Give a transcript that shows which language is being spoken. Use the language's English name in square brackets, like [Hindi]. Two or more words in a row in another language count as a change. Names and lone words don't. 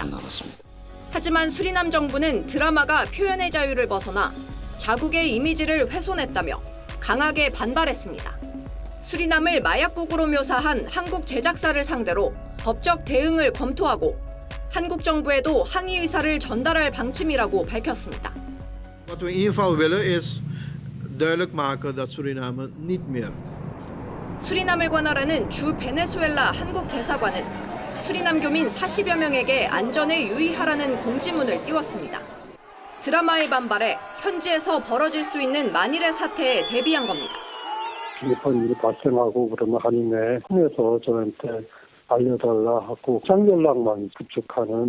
[Korean] 하지만 수리남 정부는 드라마가 표현의 자유를 벗어나 자국의 이미지를 훼손했다며 강하게 반발했습니다. 수리남을 마약국으로 묘사한 한국 제작사를 상대로 법적 대응을 검토하고 한국 정부에도 항의 의사를 전달할 방침이라고 밝혔습니다. [Dutch] Wat we in ieder geval willen is duidelijk maken dat Suriname niet meer. [Korean] 수리남을 관할하는 주 베네수엘라 한국 대사관은 수리남 교민 40여 명에게 안전에 유의하라는 공지문을 띄웠습니다. 드라마에 반발해 현지에서 벌어질 수 있는 만일의 사태에 대비한 겁니다. 이번 일이 발생하고 그러면 한인회 통해서 저한테 알려달라 하고 장연락만 구축하는.